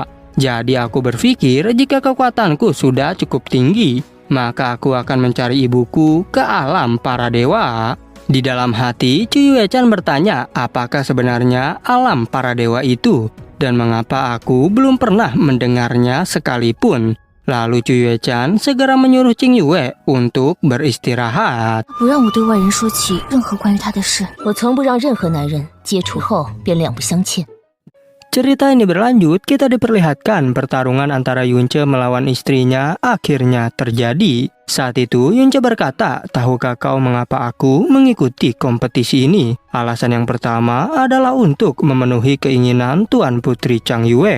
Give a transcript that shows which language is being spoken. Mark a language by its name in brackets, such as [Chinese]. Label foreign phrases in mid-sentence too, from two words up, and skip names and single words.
[Indonesian] Jadi aku berpikir jika kekuatanku sudah cukup tinggi, maka aku akan mencari ibuku ke alam para dewa. Di dalam hati, Cu Yuechan bertanya apakah sebenarnya alam para dewa itu dan mengapa aku belum pernah mendengarnya sekalipun. Lalu Cu Yuechan segera menyuruh Qing Yue untuk beristirahat. [Chinese] 不让我对外人说起任何关于他的事，我从不让任何男人接触后便两不相欠。 [Indonesian] Cerita ini berlanjut, kita diperlihatkan pertarungan antara Yunce melawan istrinya akhirnya terjadi. Saat itu Yunce berkata, tahukah kau mengapa aku mengikuti kompetisi ini? Alasan yang pertama adalah untuk memenuhi keinginan Tuan Putri Chang Yue.